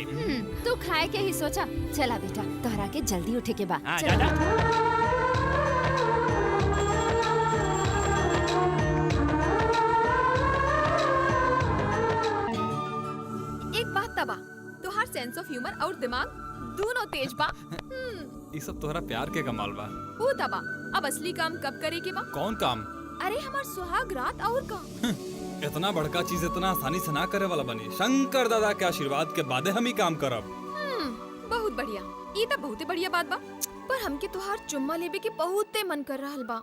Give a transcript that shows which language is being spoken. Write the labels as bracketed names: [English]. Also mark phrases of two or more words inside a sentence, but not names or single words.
[Bhojpuri] तू खाए के ही सोचा। चला बेटा, तोहरा के जल्दी उठे के बा। जा जा। एक बात तबा, तोहार [English] sense of humour [Bhojpuri] और दिमाग दोनों तेज बा। ये सब तोहरा प्यार के कमाल बा। वो तबा, अब असली काम कब करे के बा? कौन काम? अरे हमार सुहाग रात और का। इतना बड़का चीज इतना आसानी से ना करे वाला बनी। शंकर दादा के आशीर्वाद के बादे हम ही काम करब। बहुत बढ़िया, ये तो बहुते बढ़िया बात बा। पर हमके तोहार चुम्मा लेबे के बहुते मन कर रहल बा।